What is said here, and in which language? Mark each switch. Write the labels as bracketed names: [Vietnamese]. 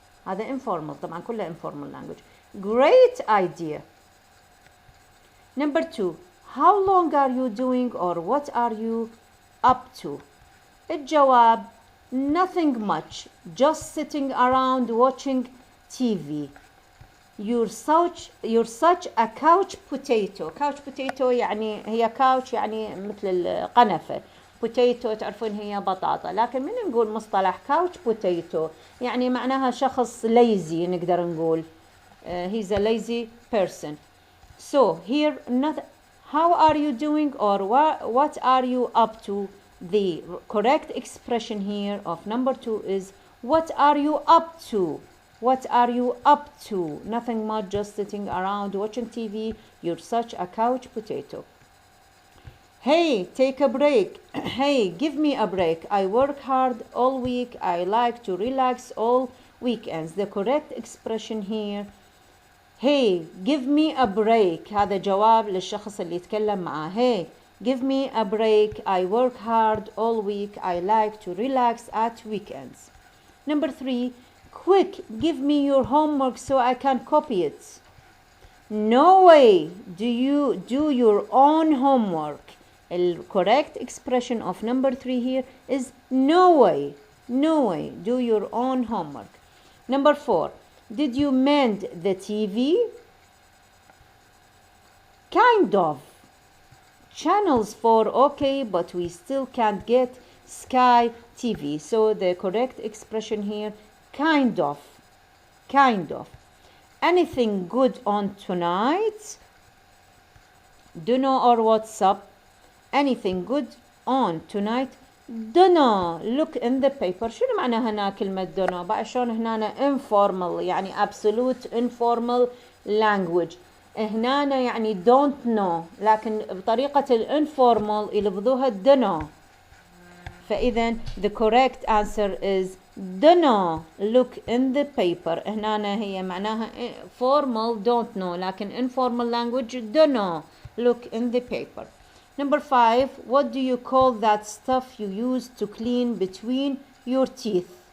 [English] هذا informal، [Arabic] طبعا كله [English] informal language. Great idea. Number 2. How long are you doing or what are you up to? الجواب nothing much, just sitting around watching TV. You're such a couch potato. [Arabic] couch potato يعني هي couch يعني مثل القنفة. potato تعرفون هي بطاطا، لكن من نقول مصطلح couch potato يعني معناها شخص lazy نقدر نقول. [English] He's a lazy person. So here how are you doing or what are you up to? The correct expression here of number 2 is what are you up to? What are you up to? Nothing much, just sitting around watching TV. You're such a couch potato. Hey, take a break. Hey, give me a break. I work hard all week. I like to relax all weekends. The correct expression here, hey, give me a break. [Arabic] هذا جواب للشخص اللي يتكلم معاه. [English] Hey, give me a break. I work hard all week. I like to relax at weekends. Number 3, quick, give me your homework so I can copy it. No way do you do your own homework. The correct expression of number 3 here is no way. No way do your own homework. Number 4, did you mend the TV? Kind of. Channels 4, okay, but we still can't get Sky TV. So the correct expression here, kind of. Kind of. Anything good on tonight? Dunno or what's up? Anything good on tonight? dunno. Look in the paper. [Arabic] شنو معنى هنا كلمة dunno؟ بقى شلون هنا informal يعني [English] absolute informal language. [Arabic] هنا يعني [English] don't know [Arabic] لكن بطريقة الانفورمال يلفظوها dunno. [English] فإذا the correct answer is dunno. Look in the paper. [Arabic] هنا هي معناها [English] formal don't know لكن informal language dunno. Look in the paper. Number 5, what do you call that stuff you use to clean between your teeth?